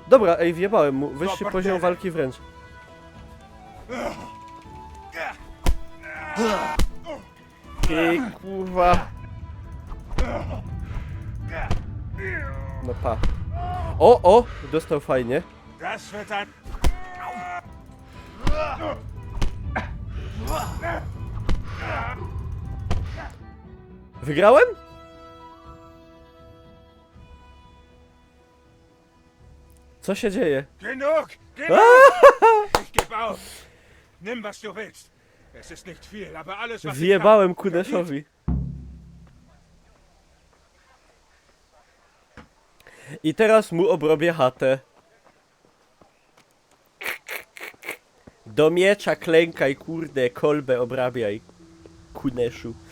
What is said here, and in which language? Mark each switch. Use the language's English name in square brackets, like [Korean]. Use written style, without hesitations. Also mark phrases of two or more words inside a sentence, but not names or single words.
[Polish] Dobra, ej, wjebałem mu. Wyższy poziom walki wręcz. Ej, kurwa. No pa. O! Dostał fajnie. [German] Das wird ein... [Polish] Wygrałem? Co się dzieje? [German] Genug! Genug! Ich geb auf! Nimm, was du willst. Es ist nicht viel, aber alles, was ich [Polish] Wjebałem Kuneszowi. I teraz mu obrobię chatę. Do miecza klękaj, kurde, kolbę obrabiaj. Kuneszu.